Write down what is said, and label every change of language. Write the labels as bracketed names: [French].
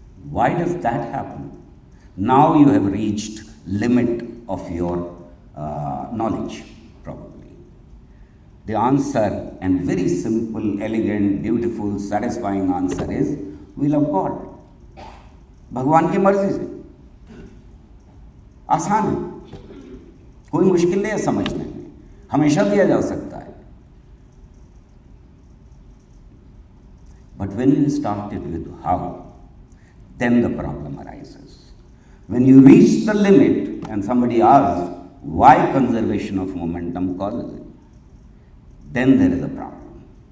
[English] Why does that happen? Now you have reached limit of your knowledge, probably. The answer, and very simple, elegant, beautiful, satisfying answer is will of God. [Hindi] भगवान की मर्जी से. आसान है, कोई मुश्किल नहीं है समझने में, हमेशा दिया जा सकता है. [English] But when you start it with how, then the problem arises. When you reach the limit and somebody asks, why conservation of momentum causes it, then there is a problem.